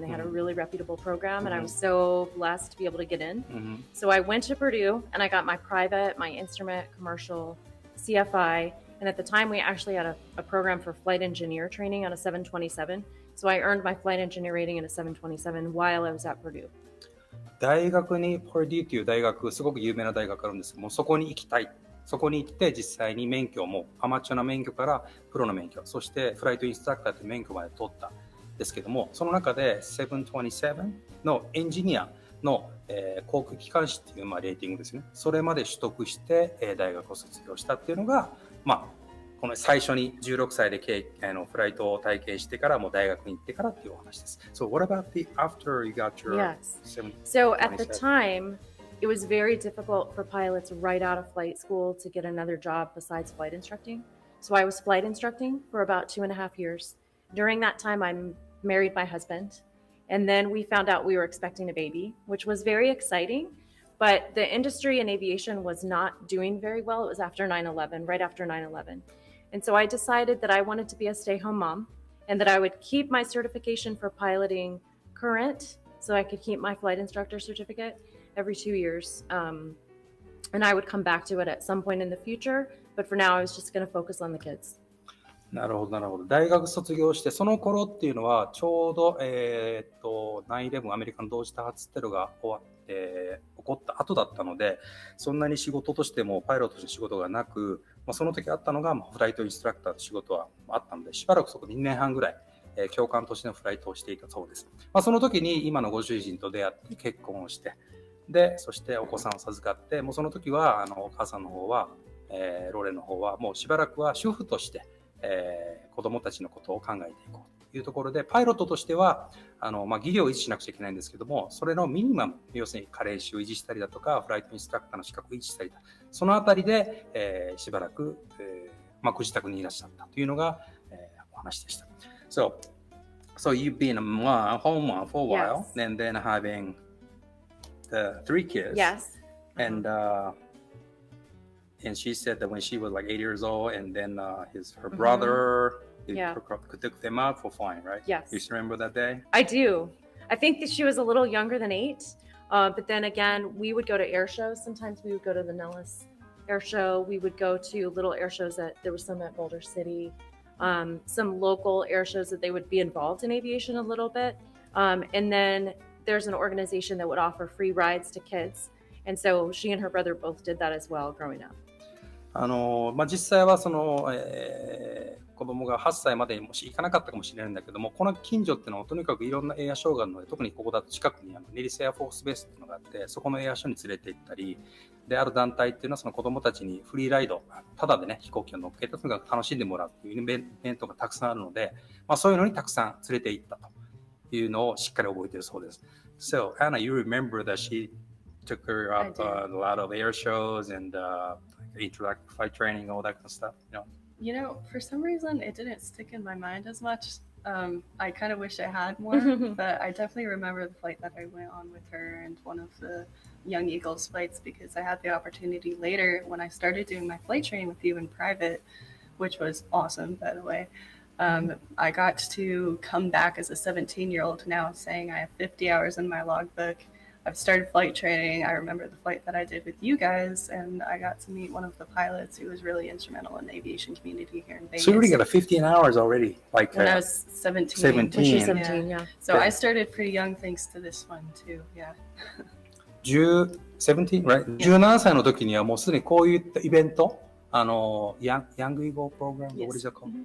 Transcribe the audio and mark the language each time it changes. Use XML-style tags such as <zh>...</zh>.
<en>They had a really reputable program, and I was so blessed to be able to get in. So I went to Purdue, and I got my private, my instrument, commercial, CFI, and at the time we actually had a program for flight engineer training on a 727. So I earned my flight engineer rating in a 727 while I was at Purdue.</en> <ja>大学にパデューという大学、すごく有名な大学あるんですけども、そこに行きたい。そこに行って実際に免許もアマチュアな免許からプロの免許、そしてフライトインストラクターという免許まで取ったんですけども、その中で727のエンジニアの、航空機関士っていう、レーティングですね。それまで取得して、大学を卒業したっていうのが、この最初に16歳でフライトを体験してからもう大学に行ってからっていうお話です。</ja> <en>So what about after you got your So at the time, it was very difficult for pilots right out of flight school to get another job besides flight instructing. So I was flight instructing for about 2.5 years. During that time, I married my husband. And then we found out we were expecting a baby, which was very exciting. But the industry in aviation was not doing very well. It was after 9/11, right after 9/11. And so I decided that I wanted to be a stay-home mom and that I would keep my certification for piloting current so I could keep my flight instructor certificate every 2 years. And I would come back to it at some point in the future. But for now, I was just going to focus on the kids.</en> <ja>なるほど、なるほど。大学卒業して、その頃っていうのは、ちょうど、9/11アメリカの同時多発テロが起こった後だったので、そんなに仕事としてもパイロットとして仕事がなく、その時あったのが、フライトインストラクターの仕事はあったので、しばらくそこ2年半ぐらい、教官としてのフライトをしていたそうです。その時に今のご主人と出会って結婚をして、で、そしてお子さんを授かって、もうその時はお母さんの方は、ローレンの方はもうしばらくは主婦として、子供たちのことを考えていこうというところで、パイロットとしては技量を維持しなくちゃいけないんですけども、それのミニマム、要するに加齢士を維持したりだとか、フライトインストラクターの資格を維持したりだ、そのあたりで、しばらく、ご自宅にいらっしゃったというのが、お話でした。</ja> <en>So you've been a home mom for a while, and then having the 3 kids. Yes. And she said that when she was like 8 years old, and then her brother took them out for flying, right? Yes. You remember that day? I do. I think that she was a little younger than 8. But then again, we would go to air shows. Sometimes we would go to the Nellis Air Show. We would go to little air shows there was some at Boulder City. Some local air shows that they would be involved in aviation a little bit. And then there's an organization that would offer free rides to kids. And so she and her brother both did that as well growing up.</en> <ja>実際はその、子供が8歳までもし行かなかったかもしれないんだけども、この近所っていうのはとにかくいろんなエアショーがあるので、特にここだと近くにネリスエアフォースベースっていうのがあって、そこのエアショーに連れて行ったり、である団体っていうのはその子供たちにフリーライド、ただでね飛行機を乗っけてとにかく楽しんでもらうっていうイベントがたくさんあるので、そういうのにたくさん連れて行ったというのをしっかり覚えているそうです。</ja> <en>So Anna, you remember that she took her up a lot of air shows and interactive flight training, all that kind of stuff, You know, for some reason, it didn't stick in my mind as much. I kind of wish I had more, but I definitely remember the flight that I went on with her and one of the Young Eagles flights because I had the opportunity later when I started doing my flight training with you in private, which was awesome, by the way. I got to come back as a 17-year-old now saying I have 50 hours in my logbook. I've started flight training. I remember the flight that I did with you guys, and I got to meet one of the pilots who was really instrumental in the aviation community here in Vegas. So you already got 15 hours already, like when I was 17. 17. When she was 17, yeah. So I started pretty young thanks to this one too, yeah. 17, right?</en> <ja>17歳の時にはもうすでにこういったイベント、Young Eagle program,</ja> <en>what is it called?</en>